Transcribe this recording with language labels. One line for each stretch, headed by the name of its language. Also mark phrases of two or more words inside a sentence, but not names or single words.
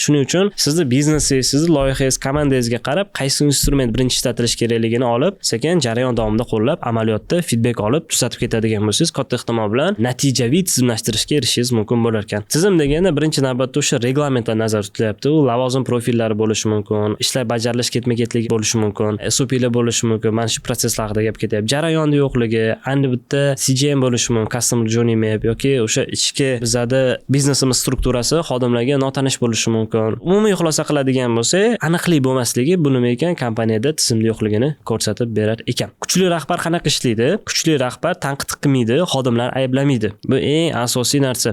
Uzbek: Shuning uchun sizni biznesingiz, sizni loyihangiz, komandangizga qarab, qaysi instrument birinchi ishlatilish kerakligini olib, sekin jarayon davomida qo'llab, amaliyotda feedback olib, tuzatib ketadigan bo'lsangiz, katta ehtimol bilan natija tizimlashtirishga erishishingiz mumkin bo'lar ekan. Tizim deganda birinchi navbatda o'sha reglamentlar nazarda tutilyapti. U lavozim profillari bo'lishi mumkin, ishlar bajarilish ketma-ketligi bo'lishi mumkin, SOP'lar bo'lishi mumkin. Mana shu proseslar haqida gap ketyapti. Jarayonda yo'qligi, endi bitta CGM bo'lishi mumkin,
English: customer journey map
Uzbek: yoki o'sha ichki bizada biznesimiz strukturasi xodimlarga notanish bo'lishi mumkin. Umumiy xulosa qiladigan bo'lsak, aniqlik bo'lmasligi bu nima ekan? Kompaniyada tizimli yo'qligini ko'rsatib berar ekan. Kuchli rahbar qanaqa ishlaydi? Kuchli rahbar tanqid qilmaydi, xodimlar ayblamaydi. Bu eng asosiy narsa.